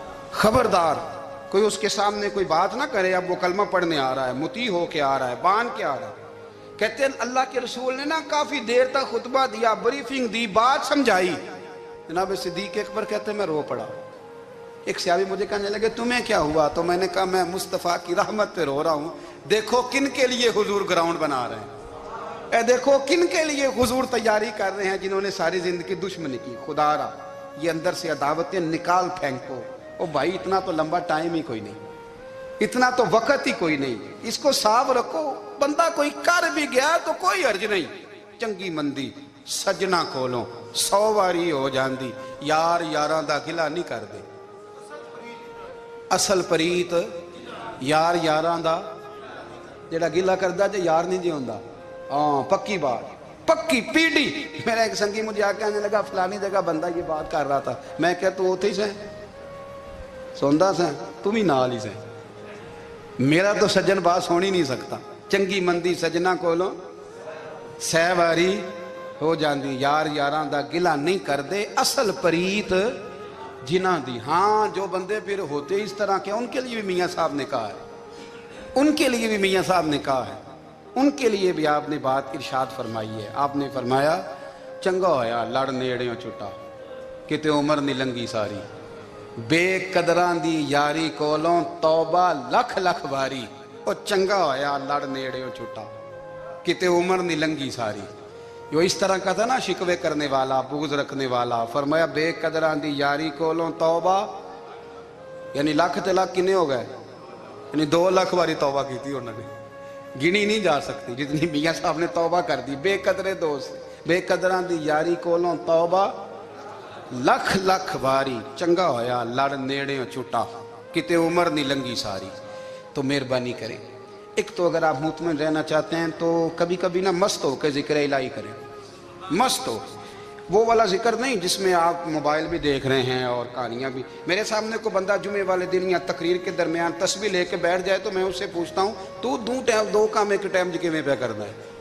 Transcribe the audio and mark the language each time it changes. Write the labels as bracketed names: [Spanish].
[Urdu] خبردار کوئی اس کے سامنے کوئی بات نہ کرے۔ اب وہ کلمہ پڑھنے آ رہا ہے، مطیع ہو کے آ رہا ہے، بان کے آ رہا ہے۔ کہتے ہیں اللہ کے رسول نے نا کافی دیر تک خطبہ دیا، بریفنگ دی، بات سمجھائی۔ جناب صدیق اکبر کہتے ہیں میں رو پڑا۔ ایک صحابی مجھے کہنے لگے تمہیں کیا ہوا؟ تو میں نے کہا میں مصطفیٰ کی رحمت پہ رو رہا ہوں، دیکھو کن کے لیے حضور گراؤنڈ بنا رہے ہیں، اے دیکھو کن کے لیے حضور تیاری کر رہے ہیں، جنہوں نے ساری زندگی دشمنی کی۔ خدا را یہ اندر سے عداوتیں نکال پھینکو. او بھائی اتنا تو لمبا ٹائم ہی کوئی نہیں, اتنا تو وقت ہی کوئی نہیں, اس کو صاف رکھو. بندہ کوئی کر بھی گیا تو کوئی حرج نہیں. [Punjabi] چنگی مندی سجنا کولوں 100 واری ہو جاندی, یار یاراں دا گلا نہیں کر دے. اصل پریت یار یاراں دا جڑا گلا کردا جے یار نہیں جی ہوندا. [Urdu] ہاں پکی بات, پکی پیڑی. میرا ایک سنگی مجھے آ کے آنے لگا فلانی جگہ بندہ یہ بات کر رہا تھا. [Punjabi] میں کہ تو اوتھے ہی سے سوندا سے, تم ہی نال ہی سے. [Urdu] میرا تو سجن بات سن ہی نہیں سکتا. [Punjabi] چنگی مندی سجنا کولوں 100 واری ہو جاندی, یار یاراں دا گلا نہیں کر دے. اصل پریت جنہ دی. [Urdu] ہاں جو بندے پھر ہوتے اس طرح کے, ان کے لیے بھی میاں صاحب نے کہا ہے, ان کے لیے بھی میاں صاحب نے کہا ہے, ان کے لیے بھی آپ نے بات ارشاد فرمائی ہے. [Punjabi] آپ نے فرمایا چنگا ہویا لڑ نیڑیوں چھٹا, کتے عمر نہیں لنگی ساری. بے قدران دی یاری کولوں توبہ لکھ لکھ باری. او چنگا ہویا لڑ نیڑیوں چھٹا, کتے عمر نہیں لنگی ساری. [Urdu] جو اس طرح کا تھا نا شکوے کرنے والا, بغض رکھنے والا, فرمایا [Punjabi] بے قدران دی یاری کولوں توبہ, [Urdu] یعنی لاکھ تے لاکھ کنے ہو گئے, یعنی 2 لاکھ باری توبہ کی تھی انہوں نے, گنی نہیں جا سکتی جتنی میاں صاحب نے توبہ کر دی. [Punjabi] بے قدرے دوست, بے قدران دی یاری کولوں توبہ لکھ لکھ باری. چنگا ہویا لڑ نیڑیوں چھٹا, کتے عمر نہیں لنگی ساری. [Urdu] تو مہربانی کریں, ایک تو اگر آپ مطمئن رہنا چاہتے ہیں تو کبھی کبھی نا مست ہو کے ذکر الہی کریں. مست ہو, وہ والا ذکر نہیں جس میں آپ موبائل بھی دیکھ رہے ہیں اور کہانیاں بھی. میرے سامنے کو بندہ جمعے والے دن یا تقریر کے درمیان تسبیح لے کے بیٹھ جائے تو میں اس سے پوچھتا ہوں تو 2 کام ایک ٹائم جی میں پہ کرنا ہے.